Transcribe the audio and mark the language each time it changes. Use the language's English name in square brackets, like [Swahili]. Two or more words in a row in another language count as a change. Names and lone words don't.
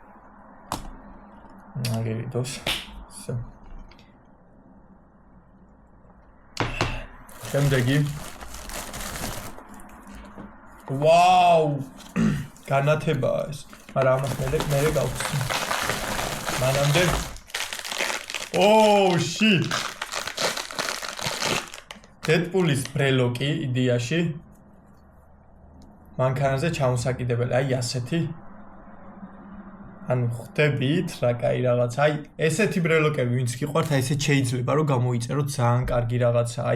[Georgian] მაგერიდოს. всё. შემდეგი ვაუ! განათებაა ეს. მაგრამ ამას მე გავხსნი. [English] მანამდე Oh shit. [Georgian] Deadpool-ის ბრელოკი იდეაში. მანქანაზე ჩამოსაკიდებელი, აი ასეთი. ანუ ხვდებით რა კაი რაღაცა. აი, ესეთი ბრელოკები ვინც გიყვართ, აი ესე შეიძლება რომ გამოიწეროთ ძალიან კარგი რაღაცა.